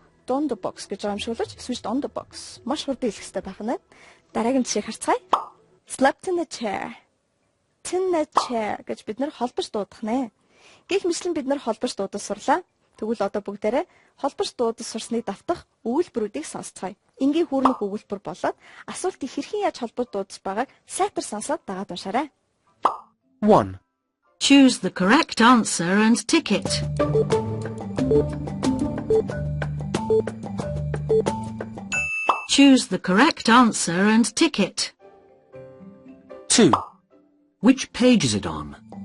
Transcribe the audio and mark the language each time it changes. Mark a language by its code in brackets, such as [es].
[en] On the box [mn] гэж амшуулж [en] switched on the box. [mn] Маш хурдан хэлэх хэрэгтэй байх нь. Дараагийн жишээ харцгаая. [en] Slept in the chair. In the chair [mn] гэж бид нар холбож дуудах нэ. Гэх мэтлэн бид нар холбож дуудаж сурлаа. Тэгвэл одоо бүгдээрээ холбож дуудаж сурсныг давтах өгүүлбэрүүдийг сонсцгоё. Энгийн хүүрнэх өгүүлбэр болоод асуултыг хэрхэн яаж холбож дуудаж байгааг сайтар сонсоод дагаад уншаарай. 1. [en] Choose the correct answer and tick it. Choose the correct answer and tick it. 2. Which page is it on?